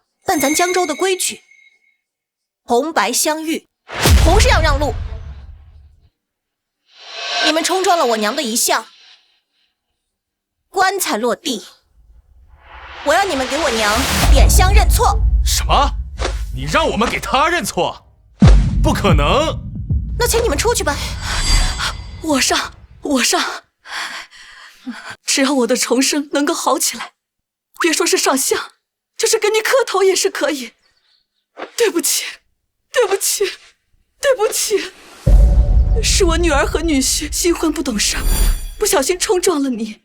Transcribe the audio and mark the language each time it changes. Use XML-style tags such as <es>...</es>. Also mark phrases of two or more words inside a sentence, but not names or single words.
<zh>但咱江州的規矩，紅白相遇，紅是要讓路。你們衝撞了我娘的遺像，棺材落地，我要你們給我娘點香認錯。什麼？你讓我們給她認錯？ 不可能！那請你們出去吧。我上，我上。只要我的重生能夠好起來，別說是上香，就是跟你磕頭也是可以。對不起，對不起，對不起，是我女兒和女婿新婚不懂事，不小心衝撞了你。</zh>